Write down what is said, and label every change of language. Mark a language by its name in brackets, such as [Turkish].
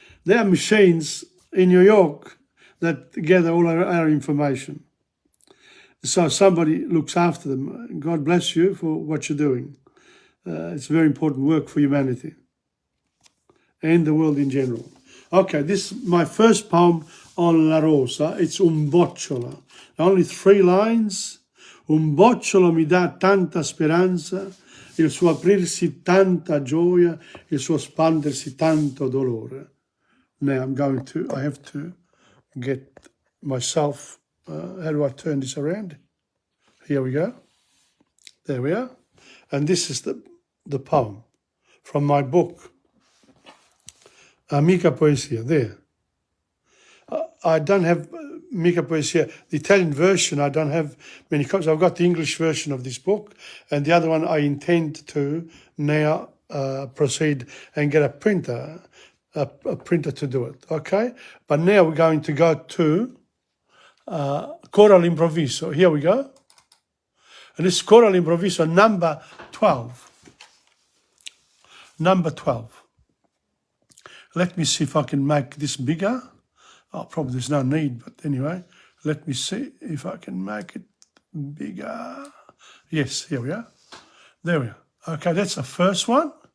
[English] There are machines in New York that gather all our information. So somebody looks after them. God bless you for what you're doing. It's very important work for humanity and the world in general. Okay, this is my first poem on La Rosa. It's Un bocciolo. Only 3 lines. [Italian] Un bocciolo mi dà tanta speranza, il suo aprirsi tanta gioia, il suo spandersi tanto dolore. [English] Now I have to get myself, how do I turn this around? Here we go. There we are. And this is the poem from my book, Amica Poesia, there. I don't have Mica Poesia, the Italian version, I don't have many copies. I've got the English version of this book, and the other one I intend to now proceed and get a printer to do it, okay? But now we're going to go to Coro all'improvviso. Here we go. And this is Coro all'improvviso number 12. Number 12. Let me see if I can make this bigger. Oh, probably there's no need, but anyway, let me see if I can make it bigger. Yes, here we are. There we are. Okay, that's the first one.